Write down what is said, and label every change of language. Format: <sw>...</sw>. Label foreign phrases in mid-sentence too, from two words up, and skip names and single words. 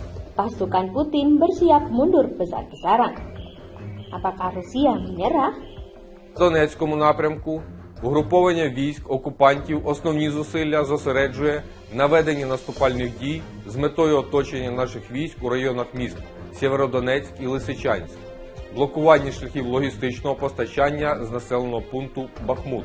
<id>Pasukan Putin bersiap mundur besar-besaran. Apakah Rusia menyerah?</id> <uk>В Донецькому напрямку угруповання військ окупантів основні зусилля зосереджує на веденні наступальних дій з метою оточення наших військ у районах міст Сєвєродонецьк і Лисичанськ, блокуванні шляхів логістичного постачання з населеного пункту Бахмут.</uk>